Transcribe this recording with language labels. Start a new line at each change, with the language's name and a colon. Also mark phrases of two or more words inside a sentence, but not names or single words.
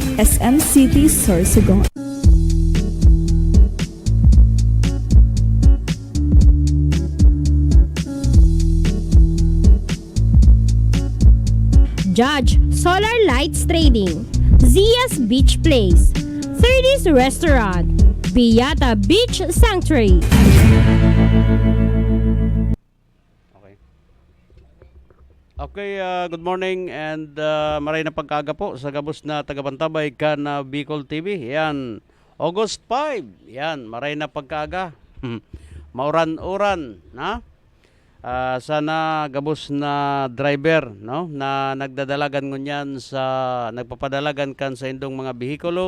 Bikol: SM City Sorsogon. Judge Solar Lights Trading, Zia's Beach Place, 30's Restaurant, Piata Beach Sanctuary. Okay,
English: good morning
Bikol: and maray na pagkaaga po sa gabos na tagabantabay ka na Bicol TV. Yan, August 5. Yan, maray na pagkaaga. Mauran-uran, na? Sana gabos na driver, no, na nagdadalagan ngunyan sa nagpapadalagan kan sa indong mga bihikulo.